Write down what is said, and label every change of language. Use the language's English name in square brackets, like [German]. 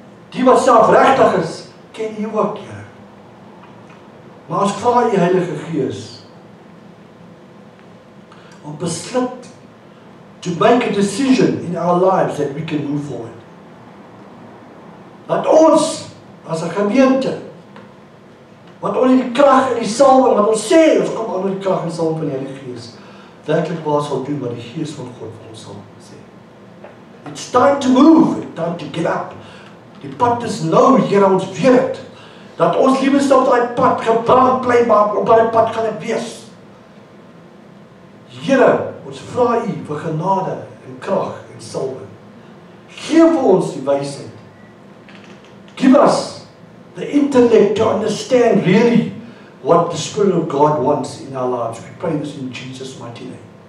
[Afrikaans] Die wat selfregtig is, ken u ook, Here. Maar ons vra u Heilige Gees om besluit [English] to make a decision in our lives that we can move forward. [Afrikaans] Dat ons as 'n gemeente Want onder die krag en die salwing, wat ons sê, ons kom onder die krag en die salwing van die Heilige Gees, werklik waar sal doen wat die Gees van God vir ons sal sê. [English] It's time to move, it's time to get up. [Afrikaans] Die pad is nou, Here, ons weet het, dat ons liefste op daai pad gebrand bly, maar op daai pad gaan dit wees. Here, ons vra U vir genade en krag en salwing. Geef vir ons die wysheid. [English] Give us the intellect to understand really what the Spirit of God wants in our lives. We pray this in Jesus' mighty name.